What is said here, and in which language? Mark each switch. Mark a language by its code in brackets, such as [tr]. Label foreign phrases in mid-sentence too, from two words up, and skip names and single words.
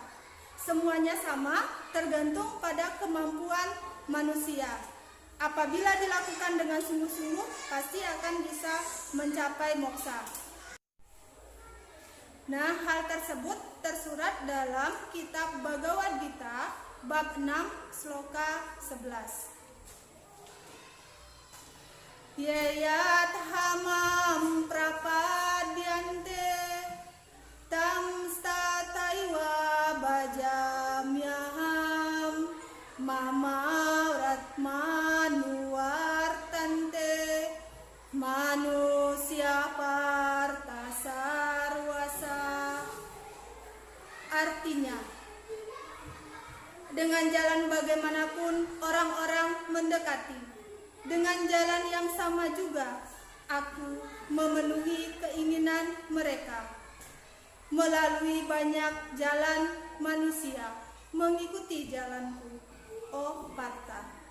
[id] Semuanya sama, tergantung pada kemampuan manusia. Apabila dilakukan dengan sungguh-sungguh, pasti akan bisa mencapai moksa. Nah, hal tersebut tersurat dalam kitab Bhagavad Gita bab 6 sloka 11. [sa] Yayat hamam prapadyante tam stataiwa bajamyaham mama ratmanu wartante manusia parta sarwasa. [id] Artinya, dengan jalan bagaimanapun orang-orang mendekati, dengan jalan yang sama juga aku memenuhi keinginan mereka. Melalui banyak jalan manusia mengikuti jalanku, oh Parta.